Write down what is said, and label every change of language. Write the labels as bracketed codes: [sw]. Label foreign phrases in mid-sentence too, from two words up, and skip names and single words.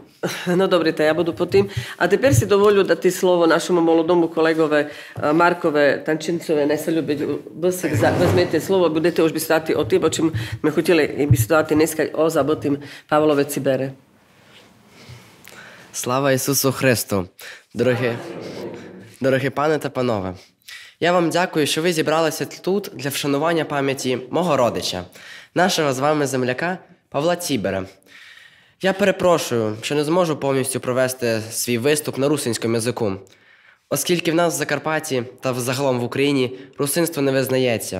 [rue] No dobre, to ja budu po tým. A teper si dovolju dati slovo našemu molodomu kolegove Markove Tančincove, ne se ljubi, vezmete slovo, budete už vysidovati o tim, o čim me htjeli vysidovati dneska o zabotim Pavlove Cibere. [uk] Слава Ісусу Христу! Дорогі пани та панове! Я вам дякую, що ви зібралися тут для вшанування пам'яті мого родича, нашого з вами земляка Павла Цібера. Я перепрошую, що не зможу повністю провести свій виступ на русинському язику, оскільки в нас в Закарпатті та загалом в Україні русинство не визнається.